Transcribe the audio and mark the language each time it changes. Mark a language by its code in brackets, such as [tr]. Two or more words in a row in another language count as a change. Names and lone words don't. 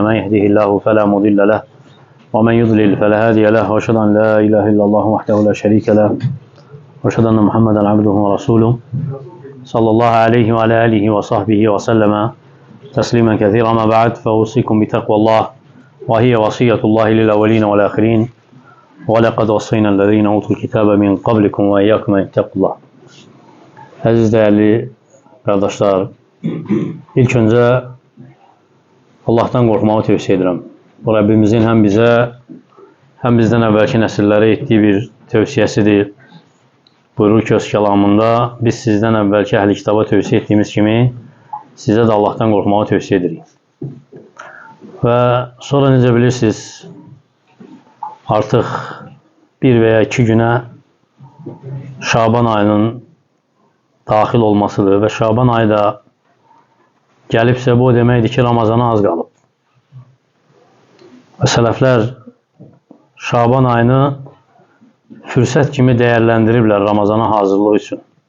[ar] من يهده الله فلا مضل له ومن يضلل فلا هادي له وأشهد أن لا إله إلا الله وحده لا شريك له وأشهد أن محمدا عبده ورسوله صلى الله عليه وعلى آله وصحبه وسلم تسليما كثيرا. ما بعد فأوصيكم بتقوى الله وهي وصية الله للأولين والآخرين وَلَقَدْ وَصَّيْنَا الَّذ۪ينَ اُوتُوا الْكِتَابَ مِنْ قَبْلِكُمْ وَاِيَّاكُمْ اَنْ اتَّقُوا اللّٰهِ. [az] Əziz değerli kardeşler, ilk önce Allah'tan korkmağı tövsiye ederim. Bu Rabbimizin hem bize hem bizden evvelki nesillere ettiği bir tövsiyesidir. Buyurur ki öz kelamında, biz sizden evvelki ehl-i kitaba tövsiye ettiğimiz kimi size de Allah'tan korkmağı tövsiye ederiz. Ve sonra necə bilirsiniz, artıq bir veya iki güne Şaban ayının daxil olmasıdır ve Şaban ayı da gəlibsə bu deməkdir ki, Ramazana az qalıb. Və sələflər Şaban ayını fürsət kimi dəyərləndiriblər Ramazana hazırlıq üçün.